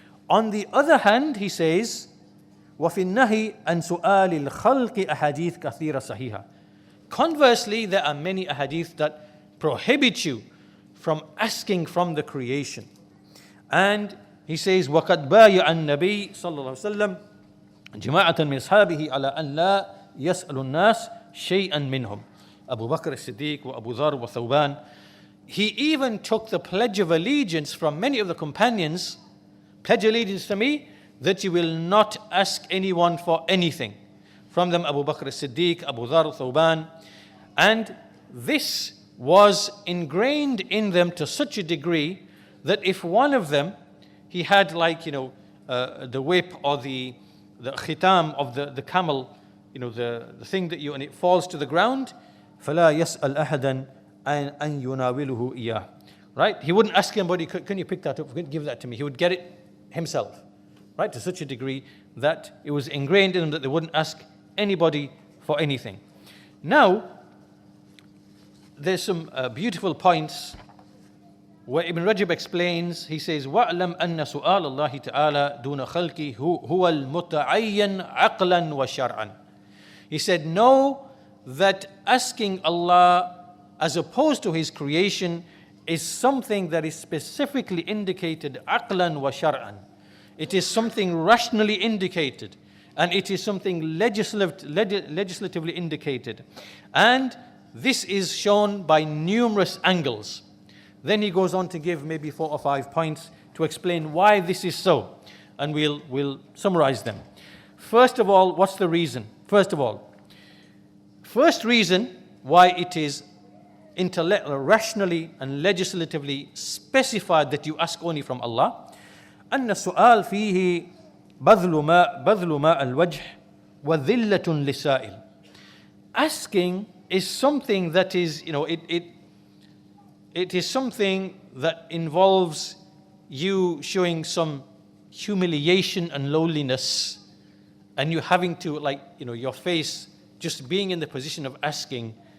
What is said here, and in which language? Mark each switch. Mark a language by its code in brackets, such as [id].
[en] On the other hand, he says, [ar] وَفِي النَّهِي أَنْ سُؤَالِ الْخَلْقِ أَحَادِيث كَثِيرَ صَحِيحًا. [en] Conversely, there are many ahadith that prohibit you from asking from the creation. And he says, [ar] وَقَدْ بَايَعَ النَّبِيُّ صلى الله عليه وسلم جماعة من أصحابه على أن لا يسأل الناس شيئا منهم. Abu Bakr as-Siddiq wa Abu Dhar wa Thawban. [en] He even took the pledge of allegiance from many of the companions. Pledge allegiance to me that you will not ask anyone for anything. From them Abu Bakr as-Siddiq, Abu Dhar, Thawban. And this was ingrained in them to such a degree that if one of them, he had, like, the whip or the khitam of the camel, the thing that and it falls to the ground, [ar] فَلَا يَسْأَلْ أَحَدًا أَنْ يُنَاوِلُهُ إِيَّهُ. [en] Right? He wouldn't ask anybody, can you pick that up, give that to me? He would get it himself. Right? To such a degree that it was ingrained in them that they wouldn't ask anybody for anything. Now, there's some beautiful points where Ibn Rajab explains. He says, [ar] وَأَعْلَمْ أَنَّ سُؤَالَ اللَّهِ تَعَالَى دُونَ خَلْقِهِ هُوَ الْمُتَعَيَّنْ عَقْلًا وَشَرْعًا. [en] He said, know that asking Allah as opposed to His creation is something that is specifically indicated [ar] aqlan wa shar'an. [en] It is something rationally indicated, and it is something legislatively indicated. And this is shown by numerous angles. Then he goes on to give maybe 4 or 5 points to explain why this is so. And we'll summarize them. First of all, what's the reason? First reason why it is rationally and legislatively specified that you ask only from Allah. [ar] أن السؤال فيه بذل ماء الوجه وذلة للسائل. [en] Asking is something that is, it is something that involves you showing some humiliation and lowliness, and you having to, your face just being in the position of asking.